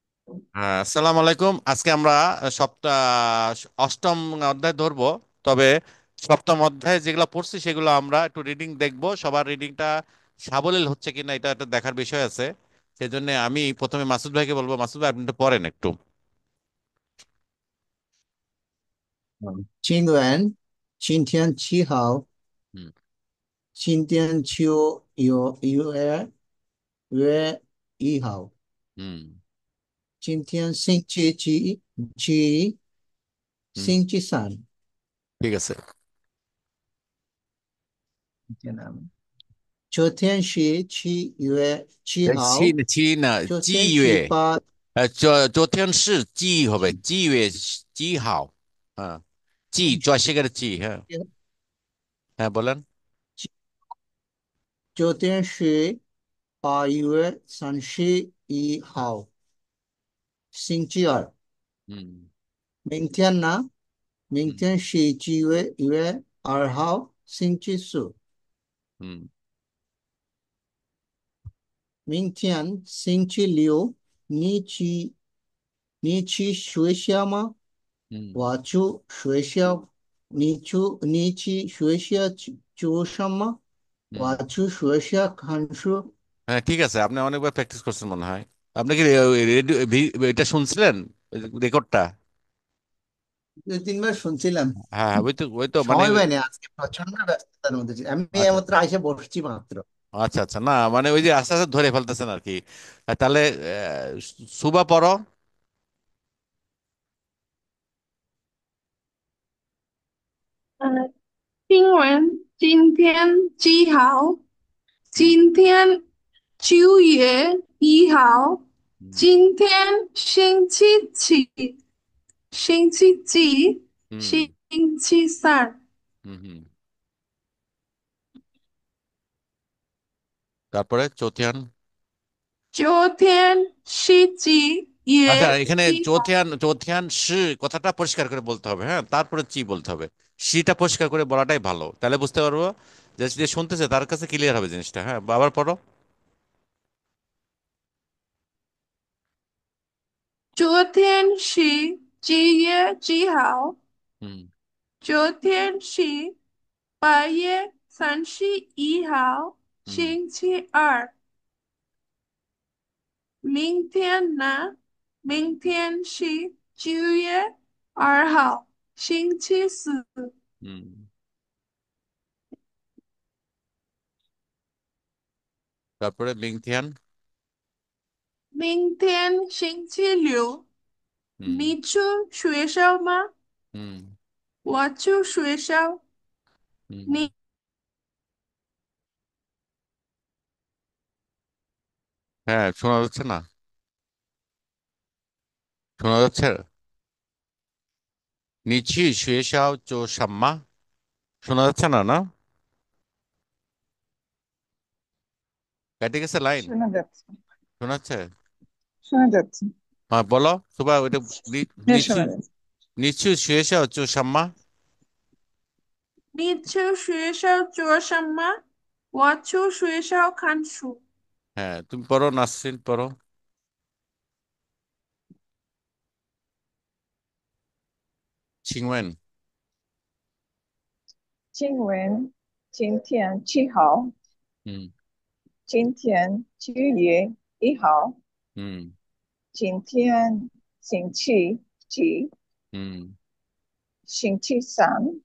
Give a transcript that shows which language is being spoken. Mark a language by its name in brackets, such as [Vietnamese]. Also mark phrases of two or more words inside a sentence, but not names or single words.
[Bangla] আসসালামু আলাইকুম। আজকে আমরা সপ্তাহ অষ্টম অধ্যায় ধরবো। তবে সপ্তম অধ্যায়ে যেগুলো পড়ছি সেগুলো আমরা একটু রিডিং দেখবো। সবার রিডিংটা সাবলীল হচ্ছে কিনা এটা একটা দেখার বিষয় আছে। সেই জন্য আমি প্রথমে মাসুদ ভাইকে বলবো, মাসুদ ভাই আপনি একটু পড়েন একটু। [Chinese] 今天7号， [Bangla] হুম। [Chinese] 今天6月1号， [Bangla] হুম। হুম। [Chinese] 今天星期几？星期三。 [Bangla] ঠিক আছে। [Chinese] 昨天是7月7号，七呢，昨天是8。昨天是几হবে几月几号? [Bangla] হ্যাঁ, 几 জয়শেখরের হ্যাঁ। হ্যাঁ বলেন। [Chinese] 昨天是8月31号，星期二。 [Bangla] হুম। হুম। [Chinese] 明天呢？明天是9月2号，星期四。 [Bangla] হুম। [Chinese] 明天星期六，你去学校吗？ [Bangla] হুম। [Chinese] 我去学校。你去学校做什么？ [Bangla] হুম। [Chinese] 我去学校看书。 [Bangla] হ্যাঁ ঠিক আছে, আপনি অনেকবার প্র্যাকটিস করছেন মনে হয়। আপনি কি রেডিও এটা শুনছিলেন, রেকর্ডটা? 2-3বার শুনছিলাম। হ্যাঁ হ্যাঁ, ওই তো মানে। সময় পাইনি, আজকে প্রচন্ড ব্যস্ততার মধ্যে ছিলাম। আমি আচ্ছা এইমাত্র এসে বসছি মাত্র। আচ্ছা আচ্ছা, না মানে ওই যে আস্তে আস্তে ধরে ফেলতেছেন আর কি। তাহলে সুবা পড়ো। [Chinese] 新闻今天几号？ [Bangla] হুম। [Chinese] 今天9月1号。 [Bangla] হুম। [Chinese] 今天星期几？ [Bangla] হুম। [Chinese] 星期三。 [Bangla] হুম। হুম। তারপরে চৌথিয়ান। আচ্ছা, এখানে [Chinese] 昨天是几月几号？ [Bangla] চৌথিয়ান চৌথিয়ান শি কথাটা পরিষ্কার করে বলতে হবে, হ্যাঁ, তারপরে চি বলতে হবে। সিটা পরিষ্কার করে বলাটাই ভালো, তাহলে বুঝতে পারবো যে যে শুনতেছে তার কাছে ক্লিয়ার হবে জিনিসটা। হ্যাঁ, আবার পড়ো। [Chinese] 昨天是几月几号？ [Bangla] হুম। [Chinese] 昨天是8月31号， [Bangla] হুম। [Chinese] 星期二。明天呢？明天是9月2号，星期四。 [Bangla] হুম। তারপরে মিংথিয়ান। [Chinese] 明天星期六， [Bangla] হুম। [Chinese] 你去学校吗？ [Bangla] হুম। [Chinese] 我去学校。 [Bangla] হুম। [Chinese] 你 [Bangla] হ্যাঁ, শোনা যাচ্ছে না? শোনা যাচ্ছে? [Chinese] 你去学校做什么. [Bangla] শোনা যাচ্ছে না না? কেটে গেছে লাইন? শোনা যাচ্ছে। শোনা যাচ্ছে? শোনা যাচ্ছে। হ্যাঁ বলো সুবা ওইটা। হ্যাঁ, [Chinese] নিচু [Bangla] শোনা যাচ্ছে। [Chinese] 你去学校做什么. 你去学校做什么？我去学校看书。 [Bangla] হ্যাঁ, তুমি পড়ো, নাসরিন পড়ো। ছিংওয়েন। [Chinese] 新闻今天7号， [Bangla] হুম। [Chinese] 今天9月1号， [Bangla] হুম। [Chinese] 今天星期几？ [Bangla] হুম। [Chinese] 星期三。